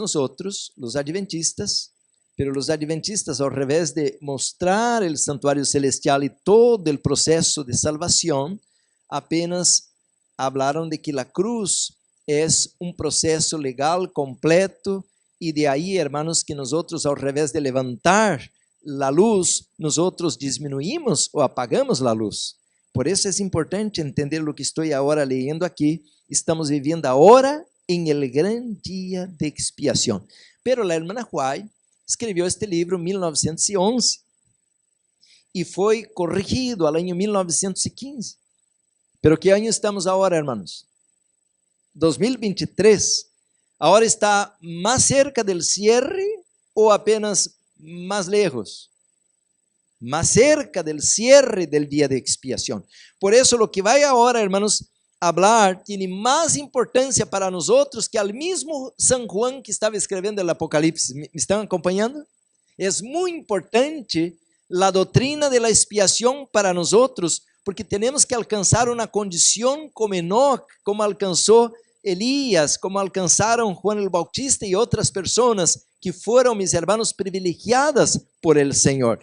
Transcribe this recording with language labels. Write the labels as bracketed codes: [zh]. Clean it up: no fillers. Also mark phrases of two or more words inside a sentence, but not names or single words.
[es] nosotros, los adventistas, pero los adventistas, al revés de mostrar el santuario celestial y todo el proceso de salvación, apenas hablaron de que la cruz es un proceso legal completo, y de ahí, hermanos, que nosotros, al revés de levantar la luz, nosotros disminuimos o apagamos la luz. Por eso es importante entender lo que estoy ahora leyendo aquí. Estamos viviendo ahora en el gran día de expiación. Pero la hermana White [pt] escreveu este livro em 1911 e foi corrigido ao ano 1915. Pero que ano estamos agora, hermanos? 2023. Agora está mais [es] cerca del cierre [pt] ou apenas mais lejos? [es] Más cerca del cierre del día de expiación. Por eso lo que [pt] vai agora, [es] hermanos, hablar tiene más importancia para nosotros que al mismo San Juan que estaba escribiendo el Apocalipsis. ¿Me están acompañando? Es muy importante la doctrina de la expiación para nosotros, porque tenemos que alcanzar una condición como Enoch, como alcanzó Elías, como alcanzaron Juan el Bautista y otras personas que fueron, mis hermanos, privilegiadas por el Señor.